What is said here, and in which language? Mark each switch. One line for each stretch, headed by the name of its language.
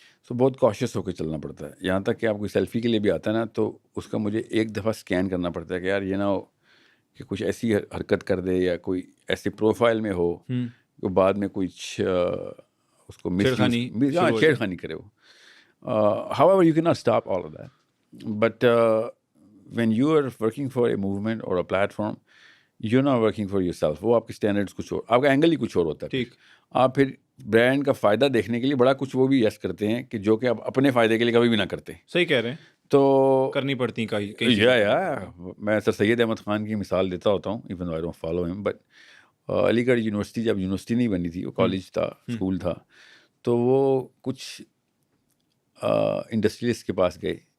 Urdu: سو بہت کوشش ہو کے چلنا پڑتا ہے. یہاں تک کہ آپ کوئی سیلفی کے لیے بھی آتا ہے نا, تو اس کا مجھے ایک دفعہ اسکین کرنا پڑتا ہے کہ یار یہ نہ ہو کہ کچھ ایسی حرکت کر دے یا کوئی ایسی پروفائل میں ہو کہ بعد میں کچھ اس کو چھیڑخانی کرے.
English: وہ however you cannot stop all of that, but when you are working for a movement or a platform, you're not working for yourself.
Urdu: وہ آپ کے اسٹینڈرڈس کچھ اور, آپ کا اینگل ہی کچھ اور ہوتا ہے. ٹھیک, آپ پھر برانڈ کا فائدہ دیکھنے کے لیے بڑا کچھ وہ بھی یس کرتے ہیں کہ جو کہ آپ اپنے فائدے کے لیے کبھی بھی نہ کرتے. صحیح کہہ رہے ہیں, تو کرنی پڑتی ہیں. میں سر سید احمد خان کی مثال دیتا ہوتا ہوں, ایون آئی ڈونٹ فالو ہم, بٹ علی گڑھ یونیورسٹی جب یونیورسٹی نہیں بنی تھی, وہ کالج تھا, اسکول تھا, تو وہ کچھ انڈسٹریلسٹ کے پاس گئے.